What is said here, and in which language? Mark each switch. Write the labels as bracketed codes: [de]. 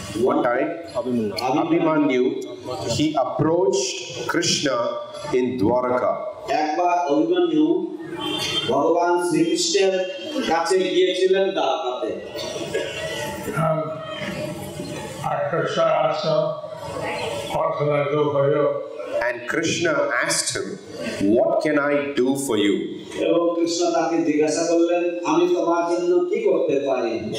[en] One time, Abhimanyu, he approached Krishna in Dwarka. [bn] একবার অভিমন্যু ভগবান শ্রীকৃষ্ণের কাছে গিয়েছিলেন দ্বারকাতে। [en] Krishna asked him, "What can I do for you?" And Krishna asked him, "What can I do for you?" [bn] এবং কৃষ্ণ তাকে জিজ্ঞাসা করলেন, আমি তোমার জন্য কি করতে পারি?